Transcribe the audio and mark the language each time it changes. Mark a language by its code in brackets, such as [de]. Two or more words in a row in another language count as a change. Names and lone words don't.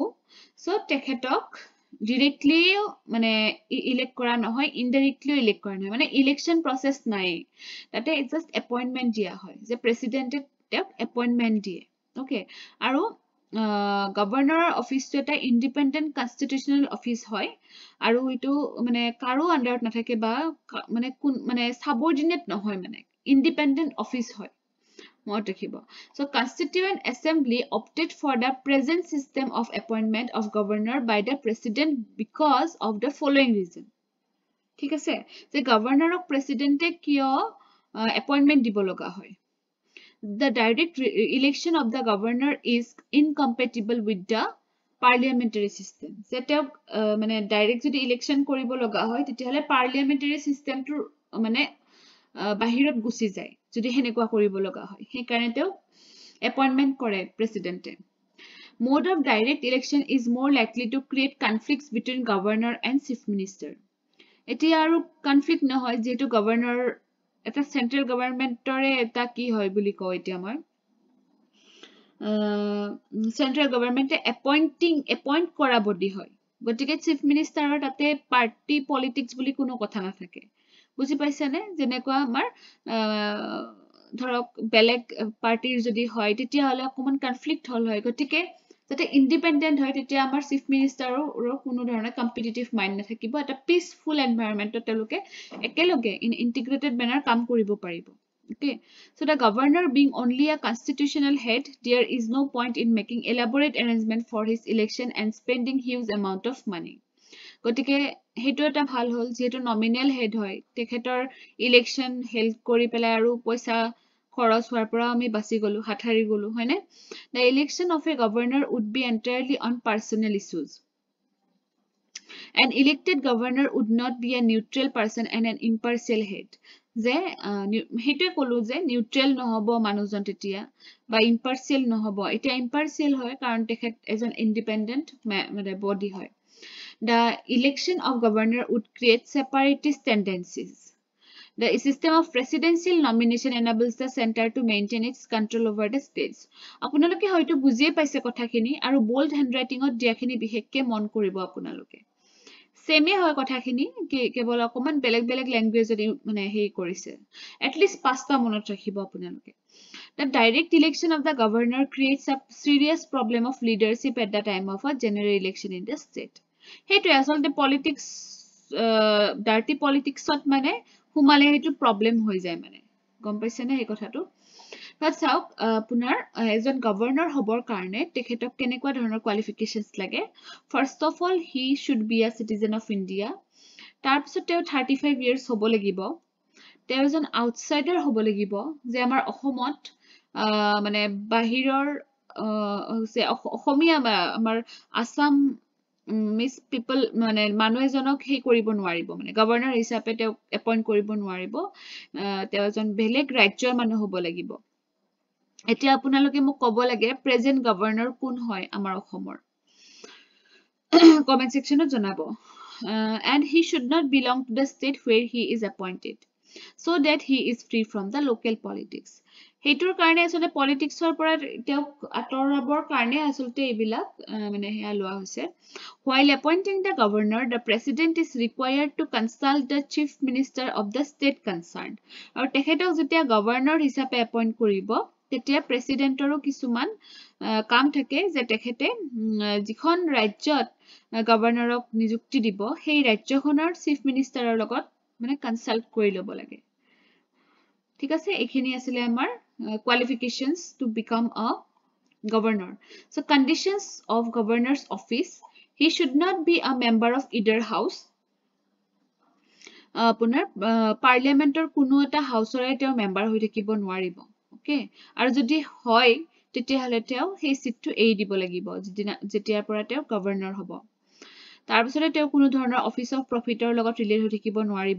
[as] সো তেখেতক ডিৰেক্টলিও মানে ইলেক্ট কৰা নহয়, ইনডাইৰেক্টলিও ইলেক্ট কৰা নহয়, মানে [en] election process [as] নাই তাতে, [en] just appointment [as] দিয়া হয়, যে প্ৰেচিডেণ্টে তেওঁক এপইণ্টমেণ্ট দিয়ে। অ'কে, আৰু গভৰ্ণৰৰ অফিচটো এটা [en] independent constitutional office [as] হয়, আৰু এইটো মানে কাৰো আণ্ডাৰত নাথাকে, বা মানে সাবঅৰ্ডিনেট নহয়, মানে [en] independent office [as] হয়, মনত ৰাখিব। [en] So Constituent Assembly opted for the present system of appointment of governor by the president because of the following reason. [as] ঠিক আছে, যে গভৰ্ণৰক প্ৰেচিডেণ্টে কিয় এপইণ্টমেণ্ট দিব লগা হয়। [en] The direct election of the governor is incompatible with the parliamentary system. [as] যে তেওঁক মানে ডাইৰেক্ট যদি ইলেকশ্যন কৰিব লগা হয়, তেতিয়াহ'লে পাৰ্লিয়ামেণ্টাৰী চিষ্টেমটোৰ মানে বাহিৰত গুচি যায় যদি সেনেকুৱা কৰিব লগা হয়। সেইকাৰণে তেওঁক এপইণ্টমেণ্ট কৰে প্ৰেচিডেণ্টে। [en] Mode of direct election is more likely to create conflicts between governor and chief minister. [as] এতিয়া আৰু কনফ্লিক্ট নহয়, যিহেতু গভৰ্ণৰ এটা চেন্ট্ৰেল গভৰ্ণমেণ্টৰে এটা কি হয় বুলি কওঁ, এতিয়া মই চেন্ট্ৰেল গভৰ্ণমেণ্টে এপইণ্ট কৰা বডি হয়, গতিকে চিফ মিনিষ্টাৰৰ তাতে [en] party politics [as] বুলি কোনো কথা নাথাকে। বুজি পাইছেনে? যেনেকুৱা আমাৰ ধৰক বেলেগ পাৰ্টিৰ যদি হয়, তেতিয়াহ'লে অকণমান কনফ্লিক্ট হ'ল হয়। গতিকে যাতে ইণ্ডিপেণ্ডেণ্ট হয়, তেতিয়া আমাৰ চিফ মিনিষ্টাৰৰ কোনো ধৰণৰ [en] competitive mind [as] নাথাকিব, এটা পিচফুল এনভাইৰনমেণ্টত তেওঁলোকে একেলগে [en] in integrated manner [as] কাম কৰিব পাৰিব। [en] Okay, so the governor being only a constitutional head, there is no point in making elaborate arrangement for his election and spending huge amount of money. [as] গতিকে সেইটো এটা ভাল হ'ল, যিহেতু [en] nominal head [as] হয়, তেখেতৰ [en] election held [as] কৰি পেলাই আৰু পইচা খৰচ হোৱাৰ পৰা আমি বাচি গ'লো, হাত সাৰি গ'লো, হয়নে? [en] The election of a governor would be entirely on personal issues. An elected governor would not be a neutral person and an impartial head. [as] যে সেইটোৱে ক'লো যে নিউট্ৰেল নহ'ব মানুহজন তেতিয়া বা ইম্পাৰ্চিয়েল নহ'ব এতিয়া ইম্পাৰ্চিয়েল হয় কাৰণ তেখেত এজন ইণ্ডিপেণ্ডেণ্ট মানে বডি হয় [en] The election of governor would create separatist tendencies. The system of presidential nomination enables the center to maintain its control over the states. [as] আপোনালোকে হয়তো বুজিয়ে পাইছে কথাখিনি আৰু [en] bold handwriting- [as] ত দিয়াখিনি বিশেষকে মন কৰিব আপোনালোকে সেমে হয় কথাখিনি কেৱল অকমান বেলেগ বেলেগ ল্যাঙ্গুৱেজত মানে হেই কৰিছে [en] at least [as] পাঁচটা মনত ৰাখিব আপোনালোকে [en] The direct election of the governor creates a serious problem of leadership at the time of a general election in the state. [as] সেইটোৱে আচলতে পলিটিক্স ডাৰ্টি পলিটিক্সত মানে সোমালে সেইটো প্ৰব্লেম হৈ যায় মানে গম পাইছেনে এই কথাটো তাত চাওক আপোনাৰ এজন গভৰ্ণৰ হ'বৰ কাৰণে তেখেতক কেনেকুৱা ধৰণৰ কোৱালিফিকেশনছ লাগে [en] first of all he should be a citizen of India [as] তাৰপিছত তেওঁ [en] 35 years [as] হ'ব লাগিব তেওঁ এজন আউটসাইডাৰ হ'ব লাগিব যে আমাৰ অসমত মানে বাহিৰৰ অসমীয়া আমাৰ আসাম মিস পিপল মানে মানুহ এজনক হেই কৰিব নোৱাৰিব মানে গভৰ্ণৰ হিচাপে তেওঁ এপইন্ট কৰিব নোৱাৰিব তেওঁ এজন বেলেগ ৰাজ্যৰ মানুহ হ'ব লাগিব এতিয়া আপোনালোকে মোক ক'ব লাগে প্ৰেজেন্ট গভৰ্ণৰ কোন হয় আমাৰ অসমৰ কমেন্ট সেকশনত জনাব [en] and he should not belong to the state where he is appointed so that he is free from the local politics [as] হেইটোৰ কাৰণে আসলে পলিটিক্সৰ পৰা তেওঁ আতৰাবৰ কাৰণে আসলতে এইবিলাক মানে হেয়া লোৱা হৈছে [en] while appointing the governor the president is required to consult the chief minister of the state concerned [as] আৰু তেখেতক যেতিয়া গভৰ্ণৰ হিচাপে এপইন্ট কৰিব তেতিয়া প্ৰেসিডেন্টৰো কিছুমান কাম থাকে যে তেখেতে যিখন ৰাজ্যত গভৰ্ণৰক নিযুক্তি দিব সেই ৰাজ্যখনৰ চিফ মিনিষ্টাৰৰ লগত মানে কনসাল্ট কৰি ল'ব লাগে ঠিক আছে এইখিনি আছিল আমাৰ [en] qualifications to become a governor so conditions of governor's office he should not be a member of either house [as] আপোনাৰ পাৰ্লিয়ামেন্টৰ কোনো এটা হাউসৰে তেওঁ মেম্বাৰ হৈ থাকিব নোৱাৰিব ওকে আৰু যদি হয় তেতিয়া হলে তেওঁ সেই সিটটো এৰি দিব লাগিব যেতিয়াৰ পৰা তেওঁ গভৰ্ণৰ হ'ব তাৰ পিছতে তেওঁ কোনো ধৰণৰ অফিস অফ প্ৰফিটৰ লগত ৰিলেট হৈ থাকিব নোৱাৰিব